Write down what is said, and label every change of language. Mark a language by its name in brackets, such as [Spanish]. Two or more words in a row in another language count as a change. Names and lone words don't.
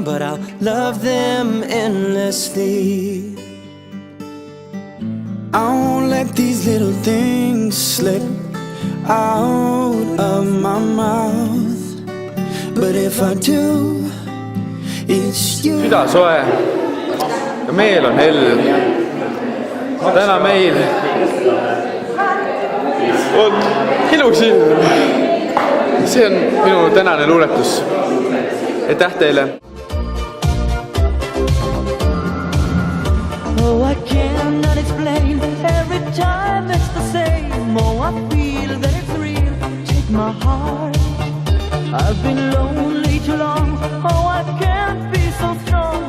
[English] But I'll love them endlessly. I won't let these little things slip out of my mouth. But if I do, it's you. [Estonian] Süda soe ja meel on hell. Täna meil on ilus ilm. See on minu tänane luuletus. Aitäh teile. [English] Oh, I cannot explain. Every time it's the same. Oh, I feel that it's real. Take my heart. I've been lonely too long. Oh, I can't be so strong.